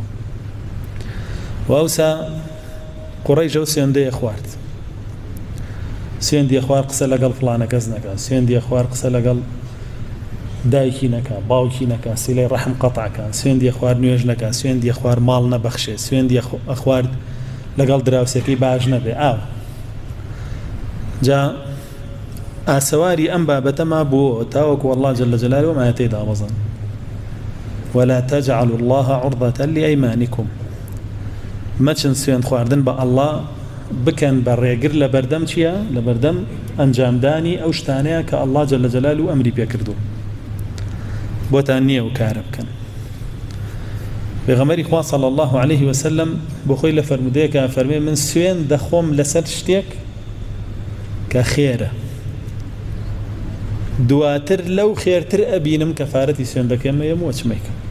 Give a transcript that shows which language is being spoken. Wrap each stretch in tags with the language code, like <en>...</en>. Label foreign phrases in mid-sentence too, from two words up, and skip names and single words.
<ckb>و ئەوسا قوڕەیش ئەو سوێندەیە خوارد، سوێندی خوار قسە لەگەڵ فڵانە کەس نەکە، سوێندی خوار قسە لەگەڵ دایکی نەکە، باوکی نەکە، سیلەی ڕەحم قەتعکە، سوێندی خوار نوێژ نەکە، سوێندی خوار ماڵ نەبەخشێ، سوێندی خوارد لەگەڵ دراوسێکی باش نەبێ. ئاو جا ئاسەواری ئەم بابەتەما بۆ تاوەکو ئەڵڵا</ckb> <ar>جەل جەلالوه</ar> <ckb>ئاەتەی دابەزن</ckb> <ar>ولا تجعلوا الله عرضة لأيمانكم.</ar> <ckb>مەچن سوێند خواردن بە ئەڵڵا بکەن بە ڕێگر لە بەردەم چییە؟ لە بەردەم ئەنجامدانی ئەو شتانەیە کە ئەڵڵا</ckb> <ar>جەل جەلالوه</ar> <ckb>ئەمری پێکردو، بۆتان نییە و کارە بکەن. پێغەمبەری خوا</ckb> <ar>صلی الله عليه وسلم</ar> <ckb>بۆ خۆی لە فەرمودەیەکە فەرمێ من سوێن دەخۆم لەسەر شتێک کە خێرە، دواتر لەو خێرتر ئەبینم کەفارەتی سوێندەکەم هەیە چمەیکە.</ckb>